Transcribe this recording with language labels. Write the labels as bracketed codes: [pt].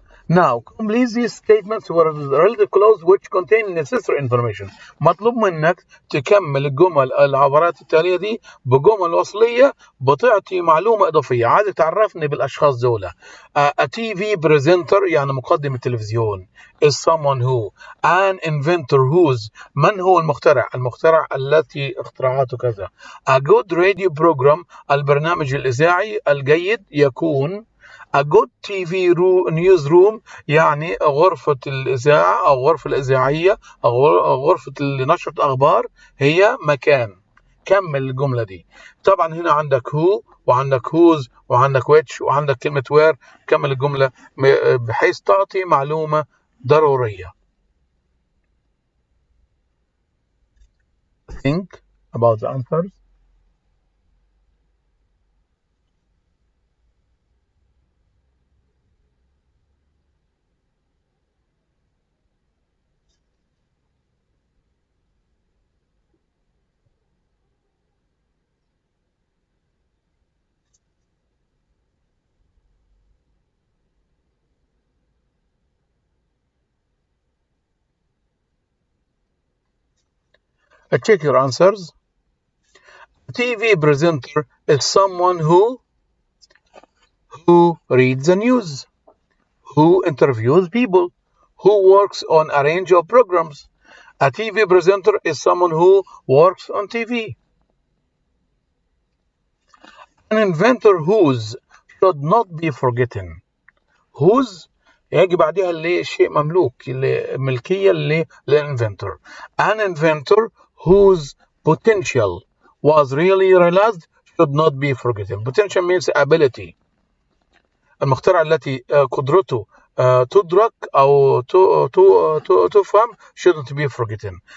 [en] Now, complete these statements with a relative clause which contain necessary information. [ar] مطلوب منك تكمل العبارات التالية دي بجمل وصلية بتعطي معلومة إضافية. عايزك تعرفني بالأشخاص دول. [en] A TV presenter [ar] يعني مقدم التلفزيون [en] is someone who. An inventor whose. [ar] من هو المخترع؟ المخترع التي اخترعته كذا. [en] A good radio program [ar] البرنامج الإذاعي الجيد يكون. [en] A good TV newsroom [ar] يعني غرفة الإذاعة أو غرفة الإذاعية أو غرفة نشرة أخبار هي مكان. كمل الجملة دي. طبعا هنا عندك who وعندك whose وعندك which وعندك كلمة where. كمل الجملة بحيث تعطي معلومة ضرورية. [en] Think about the answers. Check your answers. A TV presenter is someone who reads the news, who interviews people, who works on a range of programs. A TV presenter is someone who works on TV. An inventor whose should not be forgotten. [ar] Whose يجي بعدها اللي شيء مملوك الملكية للinventor. [en] An inventor whose potential was really realized should not be forgotten. Potential means ability. [ar] المخترع التي قدرته تدرك أو تفهم [en] shouldn't be forgotten.